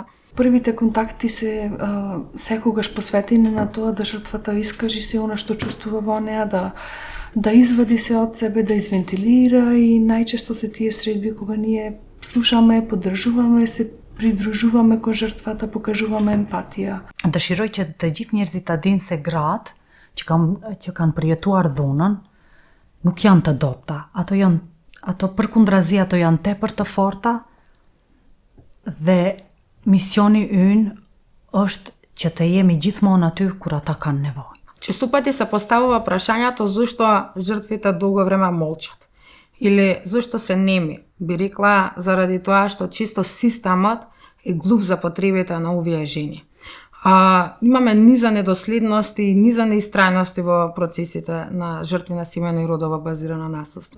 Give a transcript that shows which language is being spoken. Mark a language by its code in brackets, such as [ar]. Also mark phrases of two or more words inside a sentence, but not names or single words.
[mk] Првите контакти се секогаш посветени на тоа да жртвата искажи се она што чувствува во неа, да извади се од себе, да извентилира и најчесто се тие средби кога ние слушаме, поддржуваме, се придружуваме кон жртвата, покажуваме емпатија. [sq] Dëshiroj që të gjithë njerëzit ta dinë se gratë që kanë përjetuar dhunën nuk janë të dobta. Ato përkundrazi ato janë tepër të forta dhe misioni ynë është që të jemi gjithmonë aty kur ata kanë nevojë. [mk] Често пати се поставува прашањето зошто жртвите долго време молчат или зошто се неми. Би рекла заради тоа што чисто системот е глув за потребите на овие жени. Имаме низа недоследности и низа неистрајности во процесите на жртви на семејно и родово базирано насилство.